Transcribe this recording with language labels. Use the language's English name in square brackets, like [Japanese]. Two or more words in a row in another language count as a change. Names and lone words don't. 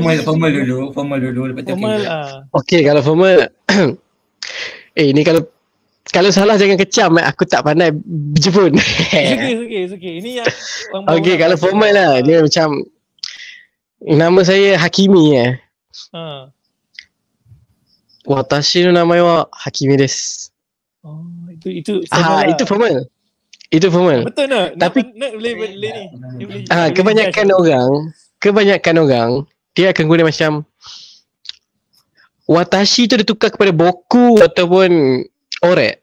[Malay] Formal dulu lepas tu kalau formal. Ni kalau salah jangan kecam. Aku tak pandai Jepun. Okay. Ini yang kalau formal lah, dia macam nama saya Hakimi [Japanese] 私の名前はハキミです. [Malay] Itu formal. Itu formal. Betul tak? Tapi boleh ni. kebanyakan orang dia akan guna macam watashi tu dia tukar kepada boku ataupun ore.